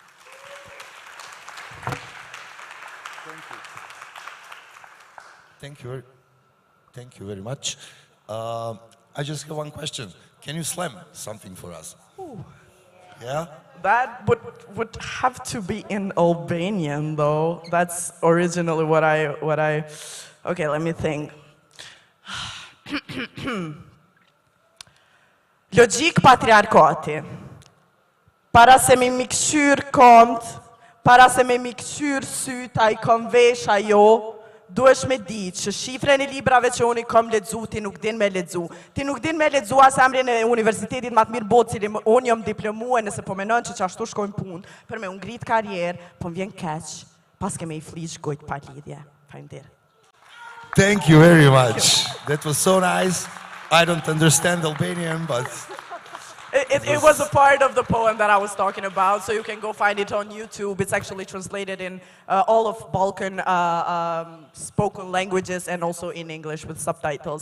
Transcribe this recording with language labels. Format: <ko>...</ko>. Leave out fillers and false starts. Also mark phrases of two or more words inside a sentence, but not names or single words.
<en>Thank you very much. I just have one question. Can you slam something for us? Ooh. Yeah? That would have to be in Albanian, though. That's originally what I. Okay, let me think.</en> <sq>Logjik patriarkati. Para se me miksyr komt, para se me miksyr syt, ai kom vesh ajo, duhesh me ditë që shifrën e librave që unë i kom lexu, ti nuk din me lexu. Ti nuk din me lexu as emrin e universitetit më të mirë botë, cili unë jam diplomuar, nëse po menon që ashtu shkojnë punë, për me unë ngrit karrierë, po më vjen keq, pas ke me i flish gojt pa lidhje. Faleminderit.</sq> <en>Thank you very much. That was so nice. I don't understand Albanian, but It was a part of the poem that I was talking about, so you can go find it on YouTube. It's actually translated in all of Balkan spoken languages and also in English with subtitles.</en>